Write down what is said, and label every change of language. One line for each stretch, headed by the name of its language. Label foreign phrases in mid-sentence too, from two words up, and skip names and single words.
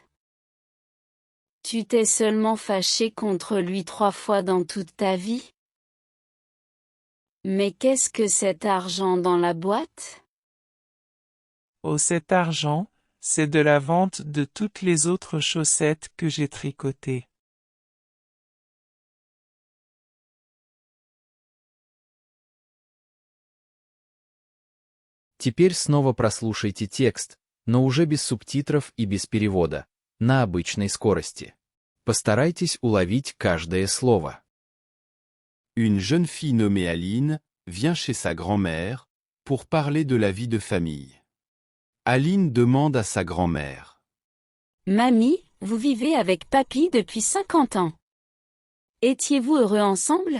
French: Tu t'es seulement fâché contre lui 3 fois dans toute ta vie? Mais qu'est-ce que cet argent dans la boîte? Oh, cet argent, c'est de la vente de toutes les autres chaussettes que j'ai tricotées.
Russian: Теперь снова прослушайте текст, но уже без субтитров и без перевода, на обычной скорости. Постарайтесь уловить каждое слово.
French: Une jeune fille nommée Aline vient chez sa grand-mère pour parler de la vie de famille. Aline demande à sa grand-mère. Mamie, vous vivez avec papy depuis 50 ans. Étiez-vous heureux ensemble?